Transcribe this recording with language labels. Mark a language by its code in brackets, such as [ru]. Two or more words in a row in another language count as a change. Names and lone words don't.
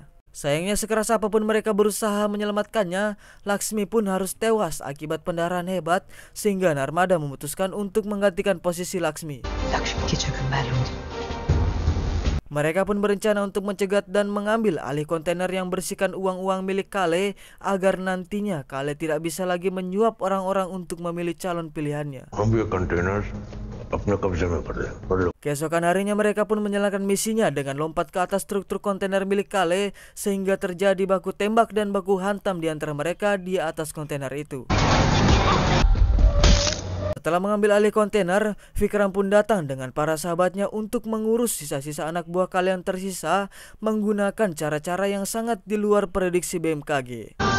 [id] Sayangnya sekeras apapun mereka berusaha menyelamatkannya, Laksmi pun harus tewas akibat pendarahan hebat, sehingga Narmada memutuskan untuk menggantikan posisi Laksmi. Mereka pun berencana untuk mencegat dan mengambil alih kontainer yang berisikan uang-uang milik Kale, agar nantinya Kale tidak bisa lagi menyuap orang-orang untuk memilih calon pilihannya. [hi] हम भी कंटेनर अपने कब्जे में कर ले। [id] Keesokan harinya mereka pun menjalankan misinya dengan lompat ke atas truk-truk kontainer milik Kale, sehingga terjadi baku tembak dan baku hantam di antara mereka di atas kontainer itu. Setelah mengambil alih kontainer, Vikram pun datang dengan para sahabatnya untuk mengurus sisa-sisa anak buah Kale yang tersisa menggunakan cara-cara yang sangat di luar prediksi BMKG.